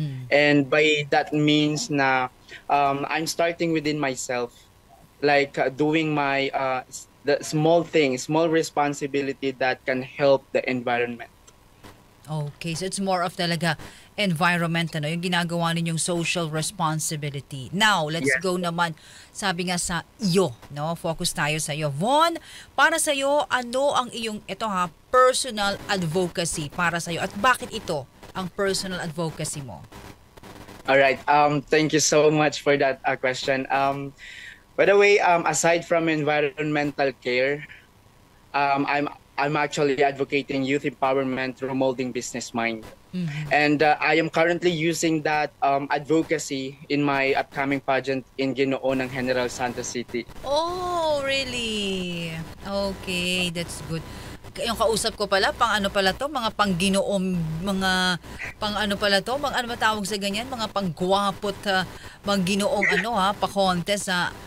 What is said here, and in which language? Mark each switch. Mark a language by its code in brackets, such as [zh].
[en] And by that means na I'm starting within myself, like doing my the small things, small responsibility that can help the environment. Okay, so it's more of talaga environment, [tl] ano, yung ginagawa ninyong [en] social responsibility. Now, let's Yes. [tl] go naman, sabi nga sa iyo, no? Focus tayo sa iyo. Von, para sa iyo, ano ang iyong, ito ha, personal advocacy para sa iyo at bakit ito ang personal advocacy mo? [en] All right. Thank you so much for that question. By the way, aside from environmental care, I'm actually advocating youth empowerment through molding business mind. And I am currently using that advocacy in my upcoming pageant in Ginoo ng General Santos City. Oh, really? Okay, that's good. [tl] Yung kausap ko pala, pang ano pala to, mga pangginoom, mga pang ano pala to, mga ano matawag sa ganyan, mga panggwapot, pangginoong ano ha, pa-contest ha.